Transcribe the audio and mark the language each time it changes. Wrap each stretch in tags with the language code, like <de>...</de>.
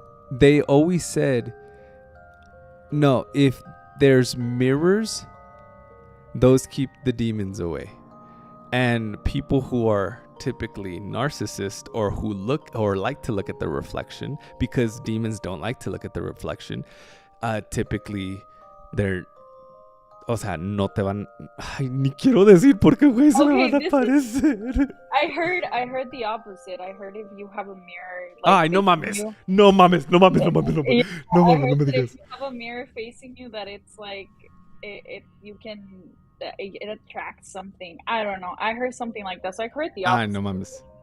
<en>They always said, no, if there's mirrors, those keep the demons away. And people who are typically narcissists or who look or like to look at the reflection, because demons don't like to look at the reflection, typically they're,</en> <es>o sea, no te van. Ay, ni quiero decir porque güey se me van a aparecer.</es> <en>I heard the opposite. I heard if you have a mirror.</en> <es>Ay, no mames. No mames. No me digas.</es> <en>If you have a mirror facing you, that it's like you can it attracts something. I don't know. I heard something like that. So I heard the opposite.</en> <es>Ay, no mames.</es>